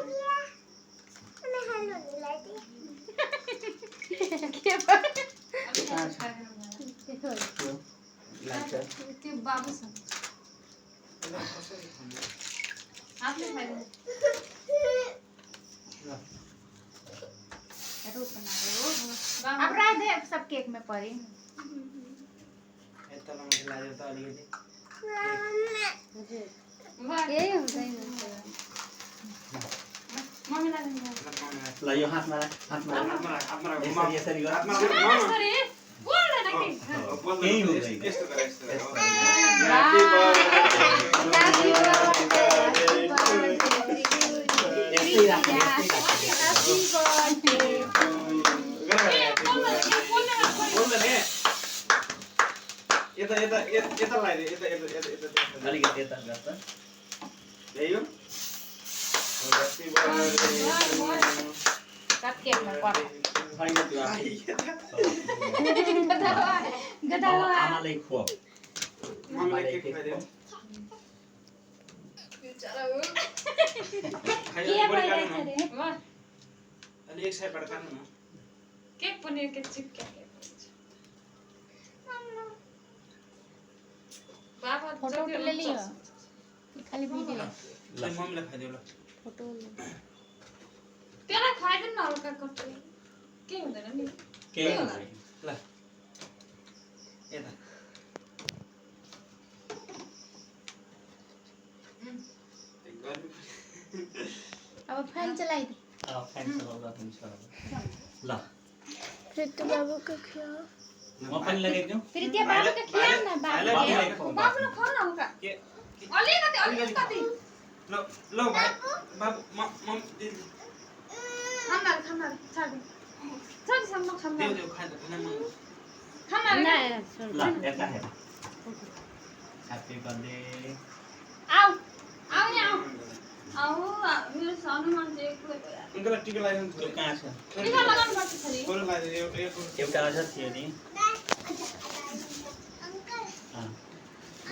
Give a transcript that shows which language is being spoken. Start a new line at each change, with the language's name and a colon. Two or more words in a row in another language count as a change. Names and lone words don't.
Nepali: लाग्छ त्यो बाबुसँग आपले खाइदिनु
Hindi: अब रात दे सब केक में पड़ी
Nepali: यता माथि लाग्यो त अलिकति यही हुँदैन मम्मीलाई ल यो हातमा राख यसरी यसरी गर सरी बोल्दैन कि केही हुँदैन यस्तो गरे यस्तै राख यता यता यता लाग्यो यता यता यता यता अलिकति यता गर्छ ल्यायो
Hindi: सब केक में पड़ी
Nepali: होइन त्यो आमालाई खुवाऊ मम्मीलाई केक खाइदियो अलि एक साइडबाट काट्नु न
Hindi: केक पनीर के चिपके बाबा फोटो ले लियो खाली वीडियो
Nepali: ल मम्मीलाई खाइदियो ल फोटो त्यसलाई खुवाइदिनु न हल्का कटु के हुँदैन नि केही ल यता
Hindi: अब फैन चलाई दे
Nepali: फ्यान चलाउँदा हुन्छ ल
Hindi: फिर तो बाबू को खिलाओ
Nepali: म पनि लगाइदिउँ
Hindi: फिर त्यो बाबु के खिलाऊ न
Nepali: बाबुलाई खुवाऊ बाबुले खाऊ न हल्का के अलिकति ल ल भाइ बाबु मम दिदी खाना छाड छाड सम्म खाना देऊ देऊ खाना मन खाना
Hindi: नहीं छोड़
Nepali: ल यता हेर
English: happy birthday
Nepali: आऊ आऊ यहाँ आऊ मेरो सानो मान्छे एक्लै उनलाई टिका लगाइदिनु त्यो कहाँ छ टिका लगाउनु पर्छ छोरी छोरो लगाइदियो एउटा अझ थियो नि ल